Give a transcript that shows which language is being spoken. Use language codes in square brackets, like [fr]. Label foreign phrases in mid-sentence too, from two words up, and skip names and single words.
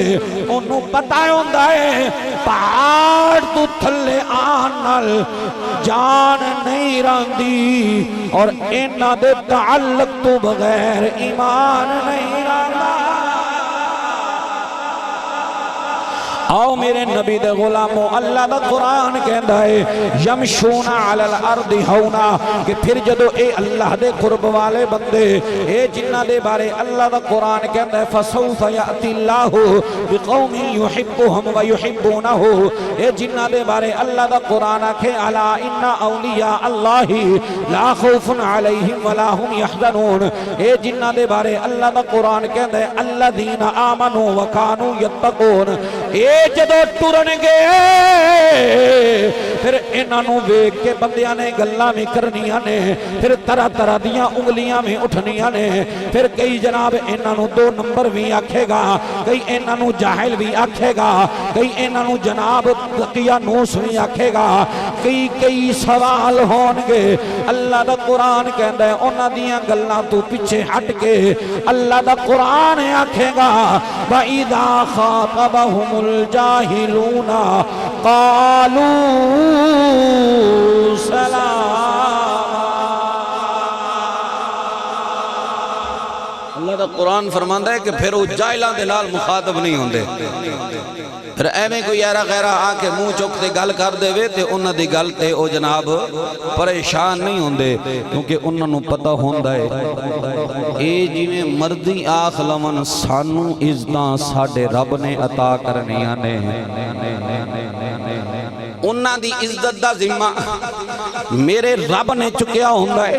[pa] ਉਨ੍ਹਾਂ ਨੇ ਪਤਾ ਹੋਂਦਾ ਹੈ ਪਹਾੜ ਤੋ ਥੱਲੇ ਆਣ ਨਾਲ ਜਾਨ ਨਹੀਂ ਰਹੀ ਔਰ ਇਨ੍ਹਾਂ ਦੇ ਤਅੱਲੁਕ ਤੋ ਬਗ਼ੈਰ ਈਮਾਨ ਨਹੀਂ ਰਹਾ। ਆਓ ਮੇਰੇ ਨਬੀ ਦੇ ਗ਼ੁਲਾਮੋ, ਅੱਲਾਹ ਦਾ ਕੁਰਾਨ [ur] کہتا ہے [ar] يمشون على الأرض هونا, [pa] ਕਿ ਫਿਰ ਜਦੋਂ ਏ ਅੱਲਾਹ ਦੇ ਕੁਰਬ ਵਾਲੇ ਬੰਦੇ ਏ ਜਿਨ੍ਹਾਂ ਦੇ ਬਾਰੇ ਅੱਲਾਹ ਦਾ ਕੁਰਾਨ [ur] کہتا ہے [ar] فسوف يأتي الله بقوم يحبهم ويحبونه, [pa] ਏ ਜਿਨ੍ਹਾਂ ਦੇ ਬਾਰੇ ਅੱਲਾਹ ਦਾ ਕੁਰਾਨ ਆਖੇ [ar] ألا إن أولياء الله لا خوف عليهم ولا هم يحزنون, [pa] ਏ ਜਿਨ੍ਹਾਂ ਦੇ ਬਾਰੇ ਅੱਲਾਹ ਦਾ ਕੁਰਾਨ [ur] کہتا ہے [ar] الذين آمنوا وكانوا يتقون. [pa] ਜਦੋਂ ਟੁਰਨਗੇ ਫਿਰ ਇਨ੍ਹੋਂ ਵੇਖ ਕੇ ਬੰਦਿਆਂ ਨੇ ਗੱਲਾਂ ਵੀ ਕਰਨੀਆਂ ਨੇ, ਫਿਰ ਤਰ੍ਹਾਂ ਤਰ੍ਹਾਂ ਦੀਆਂ ਉਂਗਲੀਆਂ ਵੀ ਉਠਣੀਆਂ ਨੇ। ਫਿਰ ਕਈ ਜਨਾਬ ਇਨ੍ਹੋਂ ਦੋ ਨੰਬਰ ਵੀ ਆਖੇਗਾ, ਕਈ ਇਨ੍ਹੋਂ ਜਾਹਿਲ ਵੀ ਆਖੇਗਾ, ਕਈ ਇਨ੍ਹੋਂ ਜਨਾਬ ਤਕੀਆਨੂਸ ਵੀ ਆਖੇਗਾ, ਕਈ ਕਈ ਸਵਾਲ ਹੋਣਗੇ। ਅੱਲਾਹ ਦਾ ਕੁਰਾਨ [ur] کہتا ہے [pa] ਉਨ੍ਹਾਂ ਦੀਆਂ ਗੱਲਾਂ ਤੂੰ ਪਿੱਛੇ ਹਟ ਕੇ ਅੱਲਾਹ ਦਾ ਕੁਰਾਨ ਆਖੇਗਾ [ar] وإذا خاطبهم الجاهلون قالوا سلاما. [pa] ਅੱਲਾਹ ਦਾ ਕੁਰਾਨ ਫ਼ਰਮਾਂਦਾ ਹੈ ਕਿ ਫਿਰ ਉਹ ਜਾਹਿਲਾਂ ਦੇ ਨਾਲ ਮੁਖ਼ਾਤਬ ਨਹੀਂ ਹੋਂਦੇ। ਫਿਰ ਐਵੇਂ ਕੋਈ ਯਾਰਾ ਗ਼ੈਰਾ ਆ ਕੇ ਮੂੰਹ ਚੁੱਕ ਕੇ ਗੱਲ ਕਰ ਦੇਵੇ ਤੇ ਉਨ੍ਹਾਂ ਦੀ ਗੱਲ ਤੇ ਉਹ ਜਨਾਬ ਪਰੇਸ਼ਾਨ ਨਹੀਂ ਹੋਂਦੇ, ਕਿਉਂਕਿ ਉਨ੍ਹਾਂ ਨੂੰ ਪਤਾ ਹੋਂਦਾ ਹੈ ਏ ਜਿਵੇਂ ਮਰਜ਼ੀ ਆਖ ਲਵਣ ਸਾਨੂੰ ਇੱਜ਼ਤਾਂ ਸਾਡੇ ਰੱਬ ਨੇ ਅਤਾ ਕਰਨੀਆਂ ਨੇ, ਉਨ੍ਹਾਂ ਦੀ ਇੱਜ਼ਤ ਦਾ ਜ਼ਿੰਮਾ ਮੇਰੇ ਰੱਬ ਨੇ ਚੁੱਕਿਆ ਹੋਂਦਾ ਹੈ।